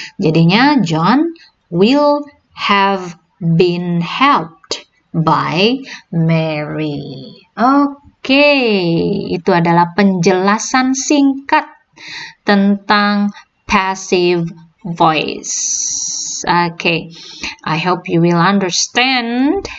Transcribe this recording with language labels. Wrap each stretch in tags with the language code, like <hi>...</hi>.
<en>Jadinya John will have been helped by Mary.</en> <id>Oke, itu adalah penjelasan singkat tentang passive voice.</id> <en>Oke, I hope you will understand.</en>